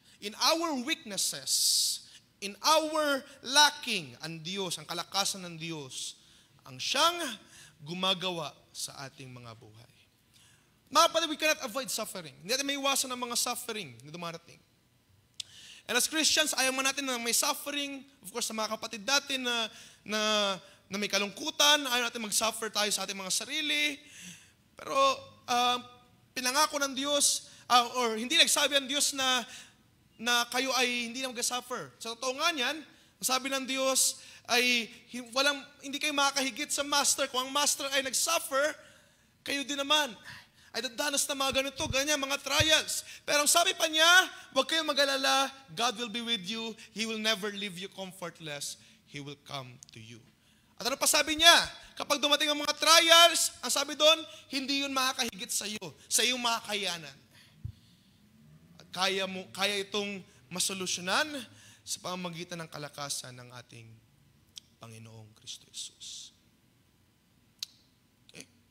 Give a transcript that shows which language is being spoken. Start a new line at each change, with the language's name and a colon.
English: In our weaknesses, in our lacking,
Filipino: ang Diyos, ang kalakasan ng Diyos, ang siyang gumagawa sa ating mga buhay. Mga kapatid,
English: we cannot avoid suffering.
Filipino: Hindi natin maiwasan ang mga suffering na dumarating.
English: And as Christians,
Filipino: ayaw man natin na may suffering. Of course, sa mga kapatid natin na may kalungkutan, ayaw natin mag-suffer tayo sa ating mga sarili. Pero pinangako ng Diyos, or hindi nagsabi ang Diyos na kayo ay hindi na mag-suffer. Sa totoo nga niyan, ang sabi ng Diyos ay hindi kayo makakahigit sa master. Kung ang master ay nag-suffer, kayo din naman ay dadanas na mga ganito, ganyan, mga trials. Pero ang sabi pa niya, huwag kayong mag-alala,
English: God will be with you. He will never leave you comfortless. He will come to you.
Filipino: At ano pa sabi niya? Kapag dumating ang mga trials, ang sabi doon, hindi yun makakahigit sa iyo, sa iyong makakayanan. At kaya itong masolusyonan sa pamamagitan ng kalakasan ng ating Panginoong Kristo Jesus. Okay?